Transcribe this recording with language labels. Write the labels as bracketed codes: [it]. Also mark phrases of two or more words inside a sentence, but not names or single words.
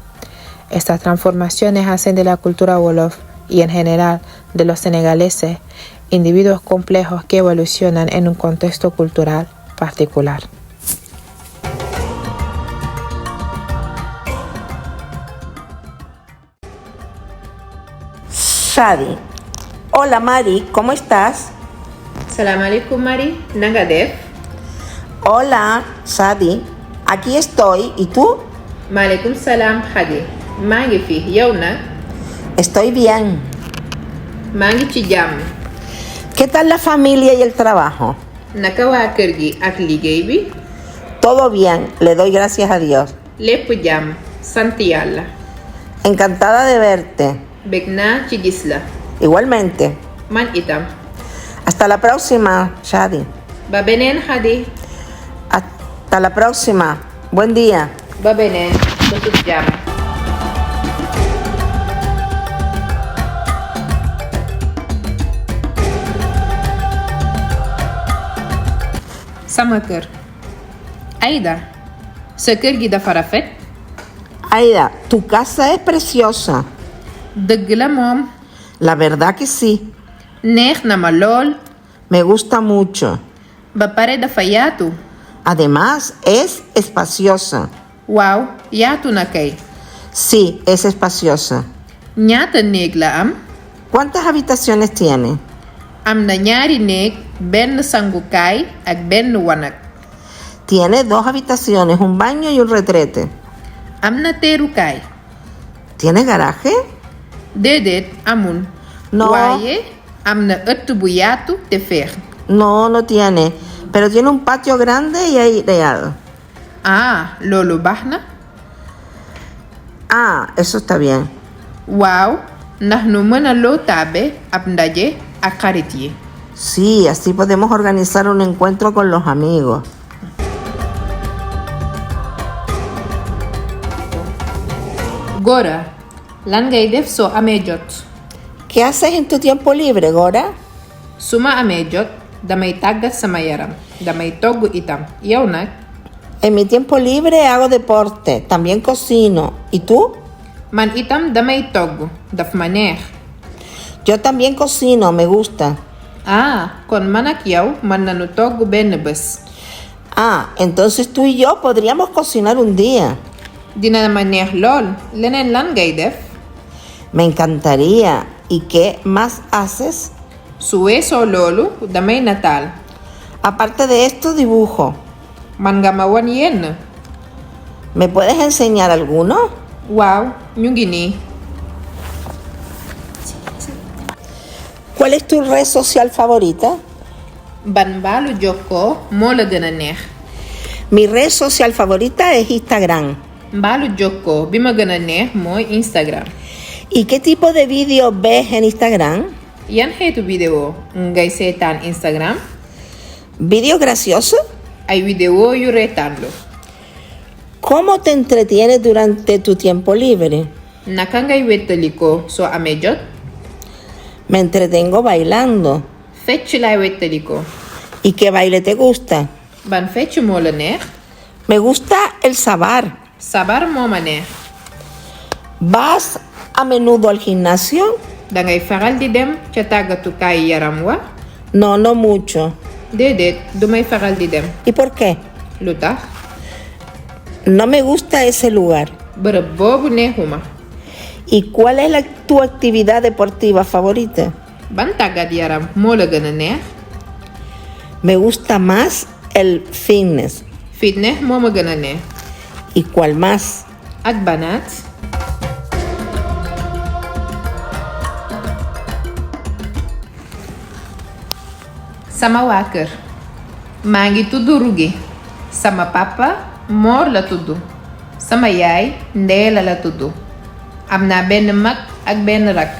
[es] Estas transformaciones hacen de la cultura wolof y en general de los senegaleses individuos complejos que evolucionan en un contexto cultural particular. Shadi. Hola Mari, ¿cómo estás? [ar] سلام عليكم [wo] Mari, nanga def? [es] Hola Shadi, aquí estoy, ¿y tú? [wo] Maaleykum salam Khady, maa ngi fi, yow nag? [es] Estoy bien. [wo] Maa ngi ci jàmm. [es] ¿Qué tal la familia y el trabajo? [wo] Naka waa kër gi ak liggéey bi? [es] Todo bien, le doy gracias a Dios. [wo] Lépp jàmm, sant yàlla. [es] Encantada de verte. [wo] Bég naa ci gis la. [es] Igualmente. [wo] Man itam. [es] Hasta la próxima, Shadi. [wo] Ba beneen Khady. Hasta la próxima. Buen día. Ba beneen. Bëtub jàmm. Sama kër. Aïda, sa kër gi dafa rafet? [es] Aida, tu casa es preciosa. [wo] Dëgg la moom. [es] La verdad que sí. [wo] Neex na ma lool. [es] Me gusta mucho. [wo] Ba pare dafa yaatu. [es] Además, es espaciosa. [wo] Waaw, yaatu na kay. [es] Sí, es espaciosa. [wo] Ñaata néeg la am? [es] ¿Cuántas habitaciones tiene? [wo] Am na ñaari néeg, benn sangukaay ak benn wanag. [es] Tiene 2 habitaciones, un baño y un retrete. [wo] Am na teerukaay. [es] ¿Tiene garaje? [wo] Déedéet amul. [es] No. [wo] Waaye am na ëtt bu yaatu te feex. [es] No, no tiene. Pero tiene un patio grande y aireado. [wo] Ah, loolu baax na. [es] Ah, eso está bien. [wo] Waaw, ndax nu mën a loo taabe ab ndaje ak xarit yi. [es] Sí, así podemos organizar un encuentro con los amigos. [wo] Gora, lan ngay def soo amee jot? [es] ¿Qué haces en tu tiempo libre, Gora? [wo] Su ma amee jot, damay tàggat sama yaram, damay togg itam. Yow nag? [es] En mi tiempo libre hago deporte, también cocino. ¿Y tú? [wo] Man itam damay togg, daf ma neex. [es] Yo también cocino, me gusta. [wo] Ah, kon man ak yow mën nañu togg benn bés. [es] Ah, entonces tú y yo podríamos cocinar un día. [wo] Dina ma neex lool. Leneen lan ngay def? [es] Me encantaría. ¿Y qué más haces? [wo] Su weesoo loolu damay nataal. [es] Aparte de esto, dibujo. [wo] Man nga ma wan yenn? [es] ¿Me puedes enseñar alguno? [wo] Waaw, ñu ngi nii. [es] ¿Cuál es tu red social favorita? [wo] Ban mbaalu jokkoo moo la gën a neex? [es] Mi red social favorita es Instagram. [wo] Mbaalu jokkoo bi ma gën a neex mooy Instagram. [es] ¿Y qué tipo de vídeos ves en Instagram? [wo] Yan xeetu vidéo ngay seetaan Instagram? [es] ¿Vídeos graciosos? [wo] Ay vidéo yu reetaanlu. [es] ¿Cómo te entretienes durante tu tiempo libre? [wo] Naka ngay wettalikoo soo amee jot? [es] Me entretengo bailando. [wo] Fecc laay wettalikoo. [es] ¿Y qué baile te gusta? [wo] Ban fecc moo la neex? [es] Me gusta el sabar. [wo] Sabar moo ma neex. [es] ¿Vas a menudo al gimnasio? [wo] Dangay faral di dem ca tàggatukaay yaram wa? [es] No, no mucho. [wo] Déedéet, dumay faral di dem. [es] ¿Y por qué? [wo] Lu tax? [es] No me gusta ese lugar. [wo] Bërëb boobu neexuma. [es] ¿Y cuál es tu actividad deportiva favorita? [wo] Ban tàggat yaram moo la gën a neex? [es] Me gusta más el fitness. [wo] Fitness moo ma gën a neex. [es] ¿Y cuál más? [wo] Ak banaat? Sama waa kër. Maa ngi tudd Rugi. Sama papa Moor la tudd. Sama yaay Ndeela la tudd. Am naa benn mag ak benn rakk.